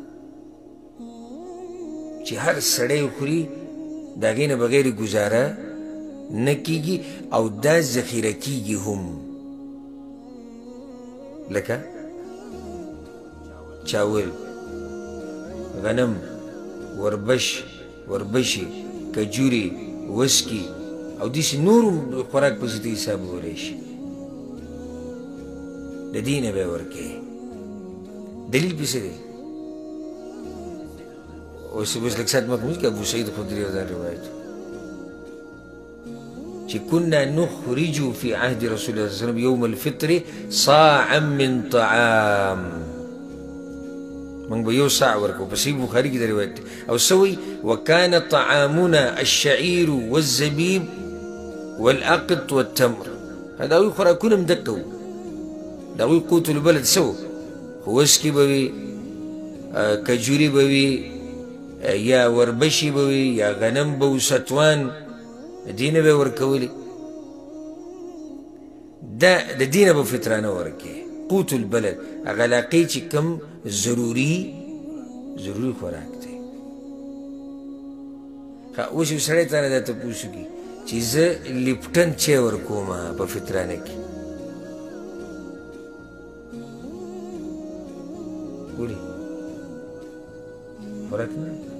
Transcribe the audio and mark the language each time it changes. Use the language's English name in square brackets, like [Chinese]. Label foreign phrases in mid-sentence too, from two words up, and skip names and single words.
[Pashto] چې هر سړی خوري د هغې نه بغیر ګزاره نه کېږي او دا ذخیره کېږي هم لکه چاول غنم وربشې کجورې وسکي او داسې نور خوراک پسې ته حسابولی شي د دې نه به یې ورکوې دلیل پې څه دی اوس لږ ساعت مخکې که ابو سعید خدري دا روایت چې [Arabic] كنا نخرج في عهد رسول الله صلى الله عليه وسلم يوم الفطر صاعا من طعام [Pashto] من به یو صاع ورکو په صحیح بخاري کې د روایت دی او سوی [Arabic] وكان طعامنا الشعير والزبيب والأقط والتمر هذا هو [Pashto] خوراکونه هم دقه وو د هغوی [Arabic] قوت البلد [Pashto] څه وو وسکي به وي کجوري به وي یا وربشي به وي یا غنم به و ستوان د دې نه به یې ورکولې د دې نه به فطرانه ورکوې [Arabic] قوت البلد [Pashto] هغه علاقې چې کوم ضروري خوراک دی اوس یو سړی تا نه دا تپوس وکړي چې زه لیپټن چای ورکومه په فطرانه کې ګورې خوراک نه